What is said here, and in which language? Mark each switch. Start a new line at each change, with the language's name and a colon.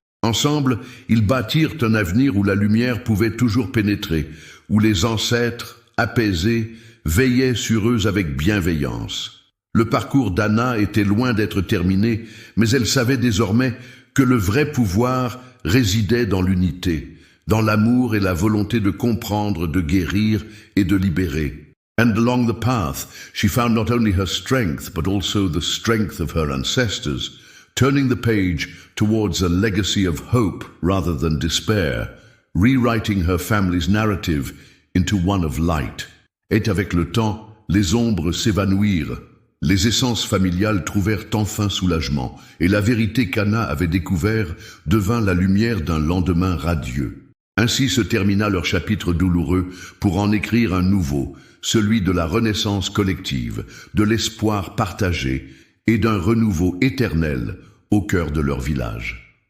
French: Ensemble, ils bâtirent un avenir où la lumière pouvait toujours pénétrer, où les ancêtres, apaisés, veillaient sur eux avec bienveillance. Le parcours d'Anna était loin d'être terminé, mais elle savait désormais que le vrai pouvoir résidait dans l'unité, dans l'amour et la volonté de comprendre, de guérir et de libérer.
English: And along the path, she found not only her strength, but also the strength of her ancestors, turning the page towards a legacy of hope rather than despair, rewriting her family's narrative into one of light.
French: Et avec le temps, les ombres s'évanouirent. Les essences familiales trouvèrent enfin soulagement, et la vérité qu'Anna avait découvert devint la lumière d'un lendemain radieux. Ainsi se termina leur chapitre douloureux pour en écrire un nouveau, celui de la renaissance collective, de l'espoir partagé et d'un renouveau éternel au cœur de leur village.